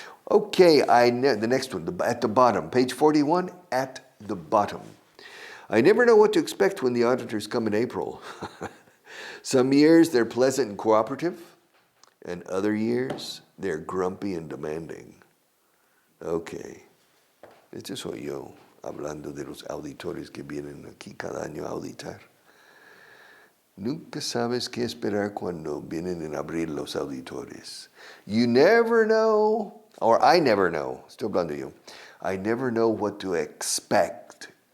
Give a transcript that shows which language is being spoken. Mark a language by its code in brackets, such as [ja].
[en] Okay, the next one, at the bottom, page 41, at the bottom. I never know what to expect when the auditors come in April. Some years they're pleasant and cooperative, and other years they're grumpy and demanding. [es] Okay, este soy yo, hablando de los auditores que vienen aquí cada año a auditar. Nunca sabes qué esperar cuando vienen en abril los auditores. [en] You never know, or I never know, [es] estoy hablando yo. [en] I never know what to expect.